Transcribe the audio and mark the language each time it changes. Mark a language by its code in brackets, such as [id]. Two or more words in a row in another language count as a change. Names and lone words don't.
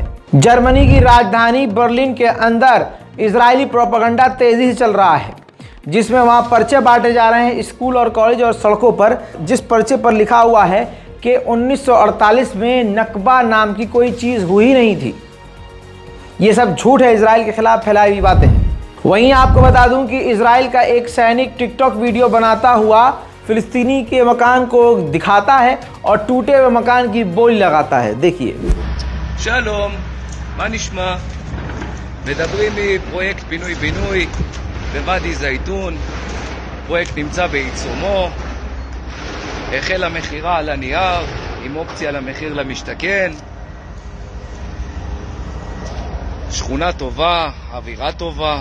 [hi] जर्मनी की राजधानी बर्लिन के अंदर इजरायली प्रोपेगेंडा तेजी से चल रहा है, जिसमें वहां पर्चे बांटे जा रहे हैं स्कूल और कॉलेज और सड़कों पर, जिस पर्चे पर लिखा हुआ है कि 1948 में नकबा नाम की कोई चीज़ हुई नहीं थी। ये सब झूठ है, इजराइल के खिलाफ फैलाई हुई बातें हैं। वहीं आपको बता दूं कि इजराइल का एक सैनिक टिकटॉक वीडियो बनाता हुआ फिलिस्तीनी के मकान को दिखाता है और टूटे हुए मकान की बोली लगाता है। देखिए। [he] שלום, מה נשמע? מדברים מפרויקט פינוי-בינוי בוואדי זייתון. פרויקט נמצא בעיצומו. החל המכירה על הנייר עם אופציה למחיר למשתכן. שכונה טובה, אווירה טובה.